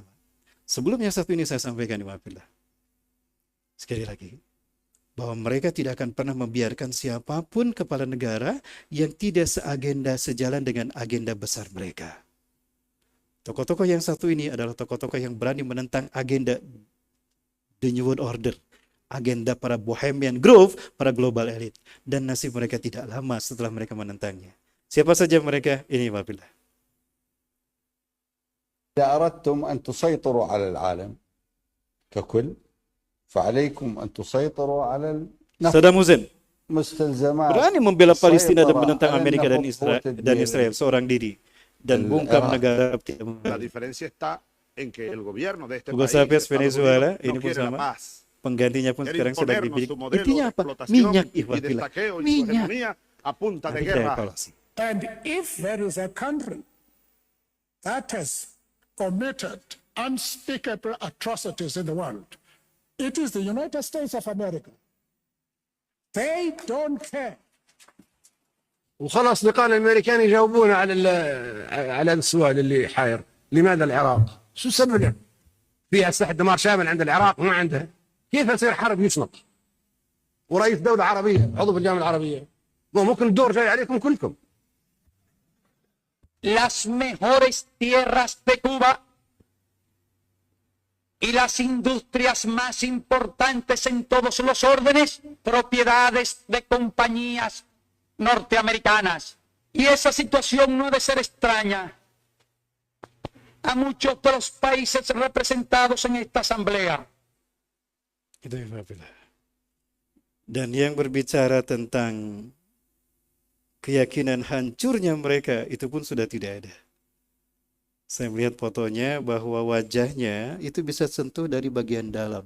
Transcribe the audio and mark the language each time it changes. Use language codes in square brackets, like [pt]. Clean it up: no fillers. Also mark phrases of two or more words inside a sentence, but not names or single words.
[id] Sebelum yang satu ini saya sampaikan, Iwafillah, sekali lagi, bahwa mereka tidak akan pernah membiarkan siapapun kepala negara yang tidak seagenda sejalan dengan agenda besar mereka. Tokoh-tokoh yang satu ini adalah tokoh-tokoh yang berani menentang agenda The New World Order, agenda para Bohemian Grove, para [en] global elite. [id] Dan nasib mereka tidak lama setelah mereka menentangnya. Siapa saja mereka? Ini wabillah. [ar] إذا أردتم أن تسيطروا على العالم ككل فعليكم أن تسيطروا على Saddam Hussein مستلزمات [id] berani membela Palestina dan menentang Amerika dan Israel seorang diri dan bungkam negara. [es] La diferencia está en que el gobierno de este Hugo país, Chavez, Estados Venezuela, Unidos, [id] ini [es] no [id] pun [es] quiere la [id] sama. [es] paz. [id] Penggantinya pun [es] Quiere [id] sekarang sedang [es] imponernos [id] dibidik. [es] su modelo [id] Intinya [es] de [id] apa? [es] explotación [id] Minyak, [es] y de [id] ikhwatillah. [es] saqueo y su [id] Minyak. [es] hegemonía a punta de [id] Nanti kita [es] guerra. [id] evaluasi. [en] And if there is a country that has committed unspeakable atrocities in the world, it is the United States of America. They don't care. [ar] وخلاص لقانا الامريكان يجاوبونا على السؤال اللي حاير، لماذا العراق؟ شو سببه؟ فيها أسلحة دمار شامل عند العراق ما عندها، كيف يصير حرب يشنط؟ ورئيس دولة عربية عضو في الجامعة العربية، ممكن الدور جاي عليكم كلكم. [es] Las mejores tierras de Cuba y las industrias más importantes en todos los órdenes, propiedades de compañías norteamericanas. Y esa situación no ha de ser extraña a muchos de los países representados en esta asamblea. [id] Dan yang berbicara tentang keyakinan hancurnya mereka itu pun sudah tidak ada. Saya melihat fotonya bahwa wajahnya itu bisa sentuh dari bagian dalam.